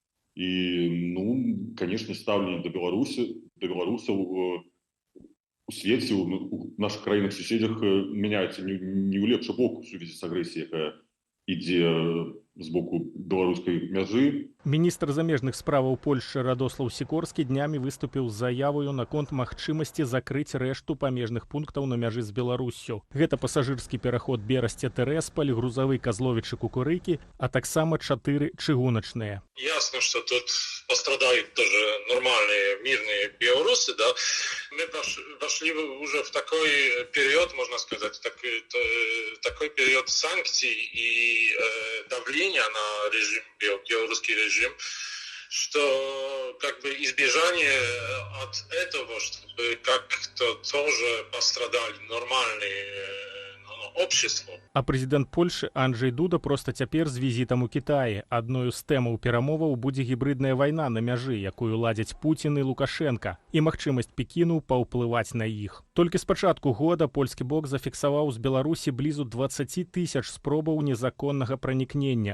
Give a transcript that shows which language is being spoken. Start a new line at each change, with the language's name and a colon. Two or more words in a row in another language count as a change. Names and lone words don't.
Belarusian: І, конечно, ставленне да беларусаў у свеце, у наших краінах-суседзях мяняецца не ў лепшы бок у сувязі з агрэсіяй, якая ідзе з боку беларускай мяжы. Міністр замежных справаў Польшчы Радослаў Сікорскі днямі выступіў з заяваю наконт магчымасці закрыць рэшту памежных пунктаў на мяжы з Беларуссю. Гэта пасажырскі пераход Берасце-Тэрэсполь, грузавы Казловічы-Кукурыкі, а таксама 4 чыгуначныя.
Russian: Ясно, что тут пострадают тоже нормальные мирные белорусы, да. Мы вошли уже в такой период, можно сказать, такой период санкций и давления на режим, белорусский режим, что как бы избежание от этого, чтобы как-то тоже пострадали нормальные общество.
Belarusian: А прэзідэнт Польшчы Анджэй Дуда проста цяпер з візітам у Кітаі. Адною з тэмаў перамоваў будзе гібридная вайна на мяжы, якую ладзяць Пуцін і Лукашенка, і магчымасць Пекіну паўплываць на іх. Толькі з пачатку года польскі бок зафіксаваў з Беларусі блізу 20 тысяч спробаў незаконнага пранікнення.